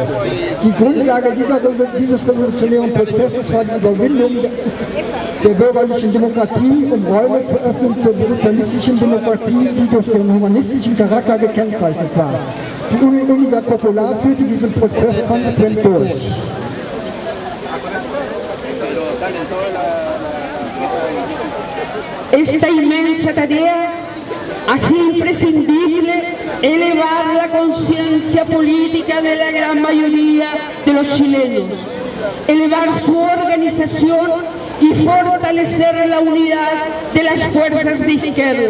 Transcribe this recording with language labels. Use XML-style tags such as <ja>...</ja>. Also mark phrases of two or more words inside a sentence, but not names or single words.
<de>Die Grundlage dieses revolutionären Prozesses war die Überwindung der bürgerlichen Demokratie, um Räume zu öffnen zur sozialistischen Demokratie, die durch ihren humanistischen Charakter gekennzeichnet war. Die Unidad Popular führte diesen Prozess konsequent durch.</de> <es>Esta inmensa tarea hace imprescindible elevar la conciencia política de la gran mayoría de los chilenos, elevar su organización y fortalecer la unidad de las fuerzas de izquierda.</es>